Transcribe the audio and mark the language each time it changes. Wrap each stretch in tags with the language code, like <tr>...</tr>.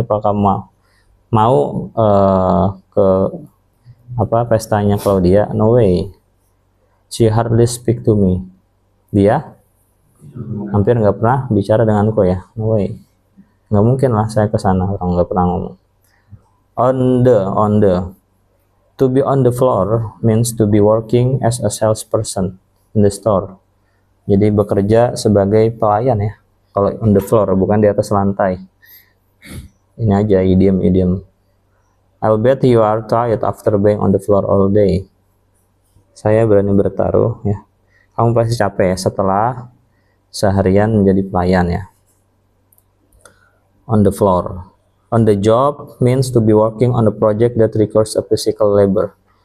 <id>Apakah mau ke apa pestanya Claudia?</id> <en>No way. She hardly speak to me.</en> <id>Dia hampir nggak pernah bicara denganku ya.</id> <en>No way.</en> <id>Nggak mungkin lah saya ke sana, orang nggak pernah ngomong.</id> <en>On the to be on the floor means to be working as a salesperson in the store.</en> <id>Jadi bekerja sebagai pelayan ya. Kalau on the floor bukan di atas lantai. Ini aja idiom.</id> <en>I'll bet you are tired after being on the floor all day.</en> <id>Saya berani bertaruh ya. Kamu pasti capek ya setelah seharian menjadi pelayan ya.</id> <en>On the floor. On the job means to be working on a project that requires a physical labor.</en>